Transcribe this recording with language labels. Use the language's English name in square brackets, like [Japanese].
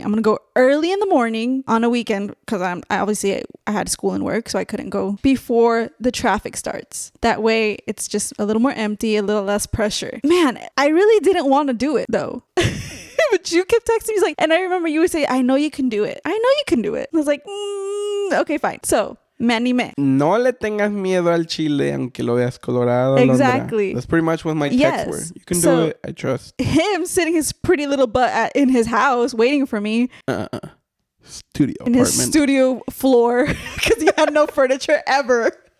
[English] I'm going to go early in the morning on a weekend because I had school and work, so I couldn't go before the traffic starts. That way it's just a little more empty, a little less pressure. Man, I really didn't want to do it though. But you kept texting me like, and I remember you would say, I know you can do it. I know you can do it. I was like, okay, fine. [Spanish] So me animé. No le tengas miedo al chile, aunque lo veas colorado. [English] Exactly. Alondra. That's pretty much what my texts were. You can do it. I trust. Him sitting his pretty little butt in his house waiting for me. Studio in apartment. His studio floor because he had no furniture ever.